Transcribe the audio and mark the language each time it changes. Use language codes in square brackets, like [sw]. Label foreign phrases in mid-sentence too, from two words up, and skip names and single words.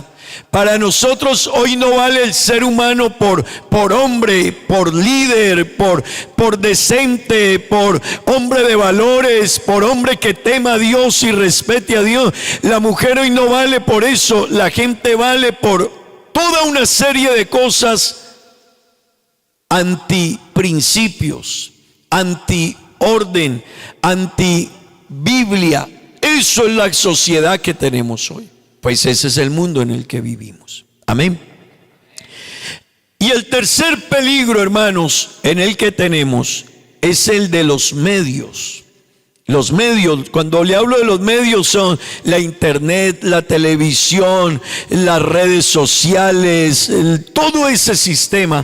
[es] Para nosotros hoy no vale el ser humano por hombre, por líder, por decente, por hombre de valores, por hombre que tema a Dios y respete a Dios. La mujer hoy no vale por eso. La gente vale por toda una serie de cosas antiprincipios, antiorden, antibiblia. Eso es la sociedad que tenemos hoy. Pues ese es el mundo en el que vivimos. Amén. Y el tercer peligro, hermanos, en el que tenemos es el de los medios. Los medios, cuando le hablo de los medios, son la internet, la televisión, las redes sociales, todo ese sistema.